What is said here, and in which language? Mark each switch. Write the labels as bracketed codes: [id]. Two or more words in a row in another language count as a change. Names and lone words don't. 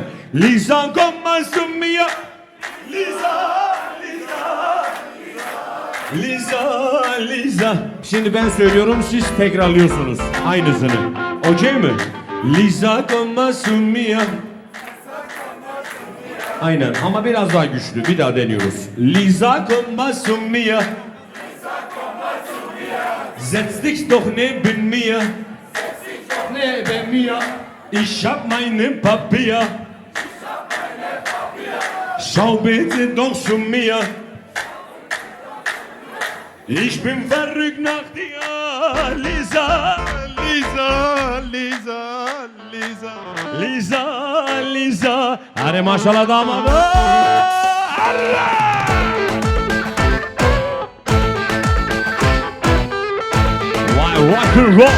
[tr] Liza Gomasumia. Liza. Şimdi ben söylüyorum siz tekrarlıyorsunuz aynısını. Okey mi? Liza Gomasumia. Aynen ama biraz daha güçlü. Bir daha deniyoruz. Liza Gomasumia. [de] Setz dich doch neben mir. Neben mir. Ich hab meine Papier. Schau bitte doch zu mir. Ich bin verrückt nach dir, Liza. [tr] Hadi maşallah damadı. Vay [en] rock and roll.